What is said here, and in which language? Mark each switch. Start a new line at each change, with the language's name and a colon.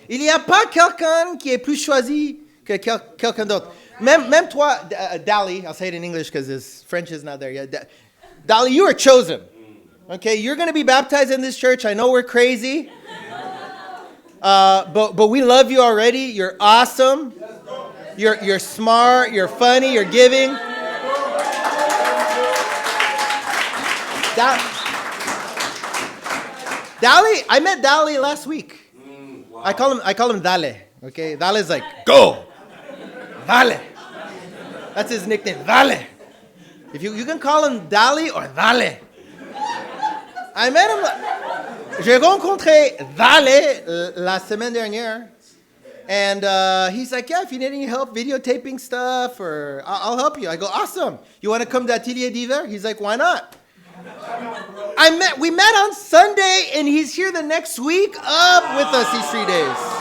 French: Il n'y a pas quelqu'un qui est plus choisi que quelqu'un d'autre. Même toi,
English: Dali, I'll say it in English because his French is not there yet. Dali, you are chosen. Okay, you're going to be baptized in this church. I know we're crazy. But we love you already. You're awesome. You're smart. You're funny. You're giving. Dali, I met Dali last week. Wow. I call him Dale. Okay, Dale is like go. Dale. That's his nickname. Dale. If you can call him Dali or Dale. I met him.
French: J'ai rencontré Dale la semaine dernière.
English: And he's like, yeah, if you need any help videotaping stuff, or I'll help you. I go, awesome. You want to come to Atelier d'Hiver? He's like, why not? We met on Sunday, and he's here the next week up with us these 3 days.